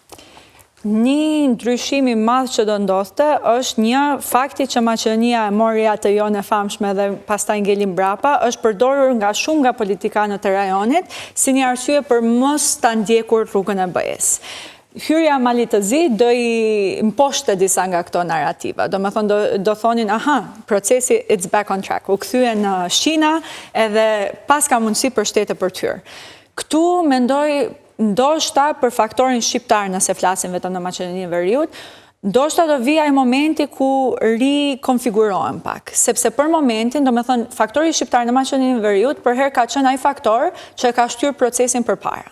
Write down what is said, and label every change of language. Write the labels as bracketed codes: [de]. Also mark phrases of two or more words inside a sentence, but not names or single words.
[sq] Një ndryshim i madh që do ndodhte është një fakti që Maqedonia e mori atë jonë e famshme dhe pastaj ngeli mbrapa, është përdorur nga shumë nga politikanët e rajonit si një arsye për mos ta ndjekur rrugën e BE-s. Hyrja e Malit të Zi do i mposhte disa nga këto narrativa. Do me thonë, do thonin, procesi [en] it's back on track. [sq] U kthye në Shqina edhe pas ka mundësi për shtete për të hyrë. Këtu mendoj ndoshta për faktorin shqiptar, nëse flasim vetëm në Maqedoninë e Veriut, ndoshta do vijë ai momenti ku rikonfigurohen pak, sepse për momentin, do me thënë, faktori shqiptar në Maqedoninë e Veriut përherë ka qenë ai faktor që ka shtyrë procesin përpara.